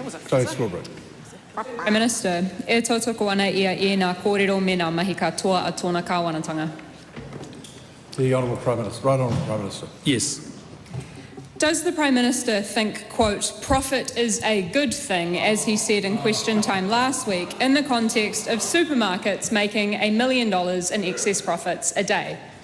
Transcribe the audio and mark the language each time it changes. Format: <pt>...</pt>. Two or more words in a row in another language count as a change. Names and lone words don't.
<en>Chlöe Swarbrick. Prime Minister,</en> <mi>e tautoko ana ia nā kōrero me nā mahi katoa a tōna kāwanatanga.</mi> <en>The Honourable Prime Minister. Right Honourable Prime Minister. Yes. Does the Prime Minister think, quote, profit is a good thing, as he said in question time last week, in the context of supermarkets making $1 million in excess profits a day?</en>